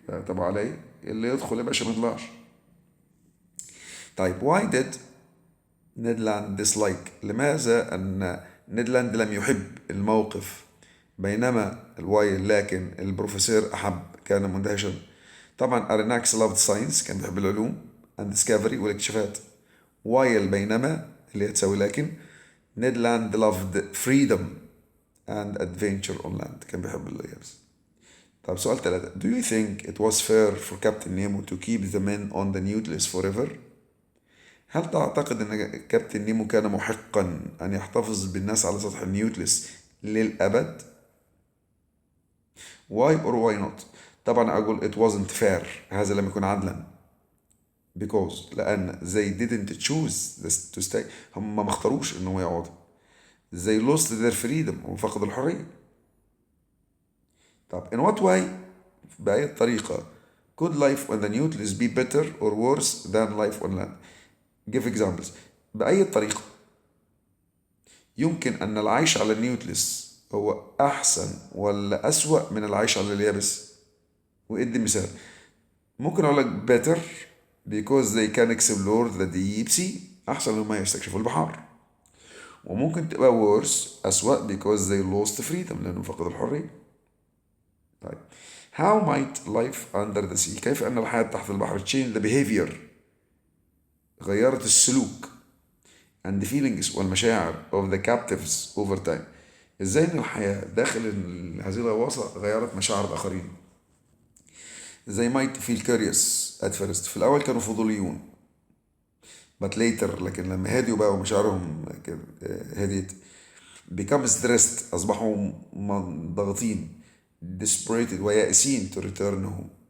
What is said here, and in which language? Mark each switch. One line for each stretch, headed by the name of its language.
Arabic: طب عليه اللي يدخل يا باشا ما يطلعش. طيب
English: why did
Arabic: نيدلاند dislike، لماذا أن نيدلاند لم يحب الموقف، بينما الوايل لكن البروفيسور أحب، كان مندهشا.
English: طبعا Aronnax loved science،
Arabic: كان بيحب العلوم
English: and discovery والاكتشافات.
Arabic: وايل بينما اللي هي تساوي لكن.
English: Ned Land loved freedom and adventure on land،
Arabic: كان بيحب اليابس. طب سؤال 3.
English: Do you think it was fair for Captain Nemo to keep the men on the Nautilus forever؟
Arabic: هل تعتقد أن كابتن نيمو كان محقا أن يحتفظ بالناس على سطح النيوتلس للأبد؟
English: Why or why not؟
Arabic: طبعا أقول
English: it wasn't fair،
Arabic: هذا لم يكن عدلا.
English: Because لأن they didn't choose to stay،
Arabic: هم ما اختاروش إنهم يقعدوا.
English: They lost their freedom،
Arabic: وفقدوا الحرية.
English: طب in what way،
Arabic: بأي طريقة
English: could life on the Nautilus be better or worse than life on land؟ Give examples.
Arabic: بأي طريقة يمكن أن العيش على النيوتلس هو أحسن ولا أسوأ من العيش على اليابس؟ وإدي مثال. ممكن أقول لك
English: better because they can explore the deep sea،
Arabic: أحسن لما يستكشفوا البحار. وممكن تبقى worse، أسوأ
English: because they lost freedom،
Arabic: لأنهم فقدوا الحرية. طيب
English: how might life under the sea،
Arabic: كيف أن الحياة تحت البحر
English: change the behavior،
Arabic: غيرت السلوك
English: and the feelings
Arabic: والمشاعر
English: of the captives over time،
Arabic: ازاي ان الحياة داخل هذه الغواصة غيرت مشاعر الآخرين.
English: They might feel curious at first،
Arabic: في الأول كانوا فضوليون
English: but later،
Arabic: لكن لما هديوا بقى ومشاعرهم هديت
English: become stressed،
Arabic: أصبحوا ضاغطين
English: desperate
Arabic: ويائسين
English: to return home.